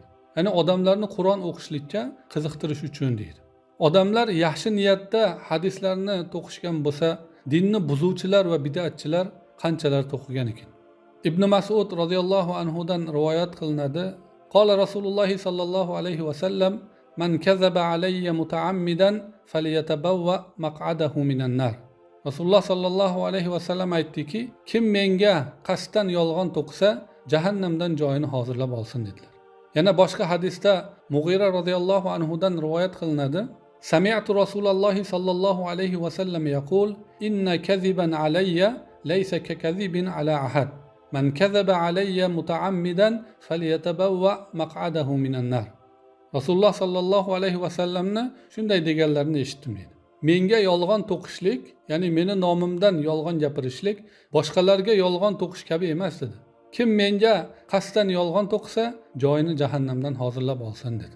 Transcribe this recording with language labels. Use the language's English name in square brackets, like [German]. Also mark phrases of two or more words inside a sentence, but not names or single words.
[Uzbek] Ya'ni odamlarni Qur'on o'qishlikka qiziqtirish uchun deydi. Odamlar yaxshi niyatda hadislarni to'qishgan bo'lsa, dinni buzuvchilar va bid'atchilar qanchalar to'qigan ekan. [Arabic] ابن مسعود رضي الله عنه [Uzbek] dan rivoyat qilinadi: [Arabic] "قال رسول الله صلى الله عليه وسلم من كذب علي متعمدا فليتبوأ مقعده من النار." [Uzbek] Rasululloh [Arabic] صلى الله عليه وسلم [Uzbek] aytdiki, kim menga qasddan yolg'on to'qisa, jahannamdan joyini hozirlab olsin dedilar. Yana boshqa hadisda [Arabic] Mughira رضي الله عنه [Uzbek] dan rivoyat qilinadi: [Arabic] سمعت رسول الله صلى الله عليه وسلم يقول إن كذبا علي ليس ككذب على أحد. من كذب علي متعمدا فليتبوأ مقعده من النار." [Uzbek] Rasululloh [Arabic] صلى الله عليه وسلم ni [Uzbek] shunday deganlarini eshitdim dedi. Menga yolg'on to'qishlik, ya'ni meni nomimdan yolg'on gapirishlik boshqalarga yolg'on to'qish kabi emas dedi. kim menga qasddan yolg'on to'qisa joyini jahannamdan hozirlab olsin dedi.